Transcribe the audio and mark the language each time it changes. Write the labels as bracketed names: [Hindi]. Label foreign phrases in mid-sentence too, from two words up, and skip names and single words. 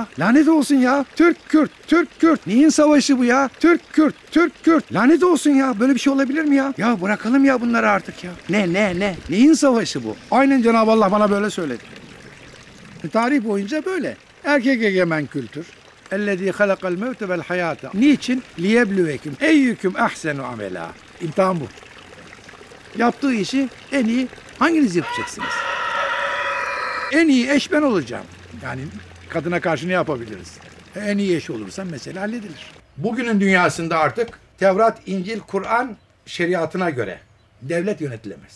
[Turkish] Lanet olsun ya. Türk-Kürt. Neyin savaşı bu ya? Türk-Kürt. Lanet olsun ya. Böyle bir şey olabilir mi ya? Ya bırakalım ya bunları artık ya. Ne? Neyin savaşı bu? Aynen Cenab-ı Allah bana böyle söyledi. Tarih boyunca böyle. Erkek egemen kültür. [Arabic] اَلَّذ۪ي خَلَقَ الْمَوْتَ وَالْحَيَاةَ. Niçin? لِيَبْلُوَكُمْ اَيُّكُمْ اَحْسَنُ عَمَلًا. [Turkish] İmtihan bu. Yaptığı işi en iyi hanginiz yapacaksınız? En iyi eş ben olacağım. Yani kadına karşı ne yapabiliriz? En iyi eş olursan mesele halledilir. Bugünün dünyasında artık Tevrat, İncil, Kur'an şeriatına göre devlet yönetilemez.